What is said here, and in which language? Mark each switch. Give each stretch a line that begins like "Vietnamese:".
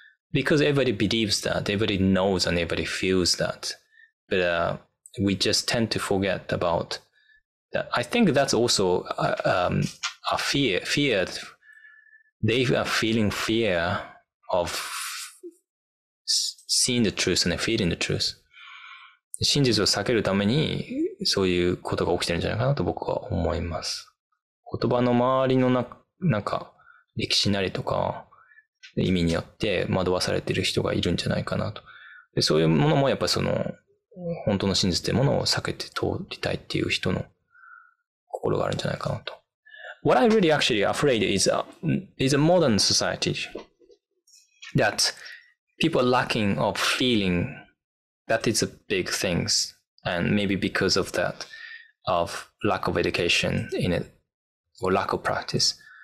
English: Because everybody believes that, everybody knows and everybody feels that. But we just tend to forget about that. I think that's also a fear. They are feeling fear of seeing the truth and feeling the truth.
Japanese: 真実を避けるためにそういうことが起きてるんじゃないかなと僕は思います。言葉の周りのなんか歴史なりとか意味によって惑わされている人がいるんじゃないかなと。でそういうものもやっぱりその本当の真実というものを避けて通りたいっていう人の心があるんじゃないかなと。
English: What I really actually afraid is a modern society that people are lacking of feeling that is a big things, and maybe because of that, of lack of education in it or lack of practice.